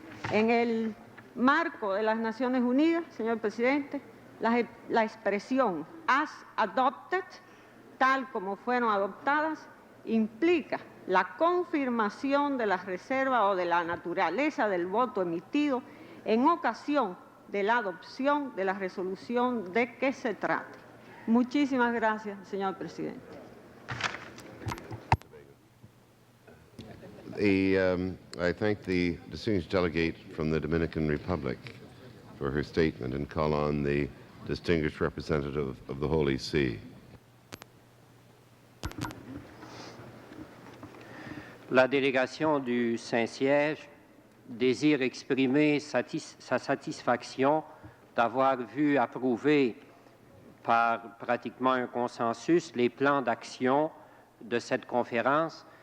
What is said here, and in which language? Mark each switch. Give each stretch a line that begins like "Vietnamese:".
Spanish: En el marco de las Naciones Unidas, señor presidente, la expresión
English: as adopted,
Spanish: tal como fueron adoptadas, implica la confirmación de la reserva o de la naturaleza del voto emitido en ocasión de la adopción de la resolución de que se trate. Muchísimas gracias, señor presidente.
English: I thank the distinguished delegate from the Dominican Republic for her statement and call on the distinguished representative of the Holy See.
French: La délégation du Saint-Siège désire exprimer sa satisfaction d'avoir vu approuver par pratiquement un consensus les plans d'action de cette conférence.